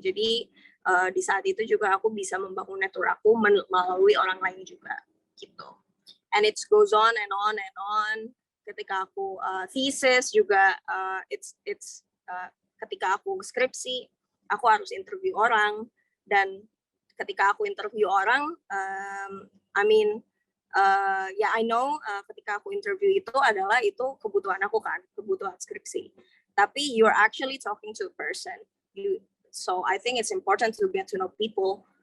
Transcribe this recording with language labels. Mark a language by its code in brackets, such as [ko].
[id] Jadi di saat itu juga aku bisa membangun network aku melalui orang lain juga gitu. [en] And it goes on and on and on. [id] Ketika aku thesis juga it's ketika aku skripsi aku harus interview orang, dan ketika aku interview orang [en] I know [id] ketika aku interview itu kebutuhan aku kan, kebutuhan skripsi. Tapi [en] you're actually talking to a person. So I think it's important to get to know people.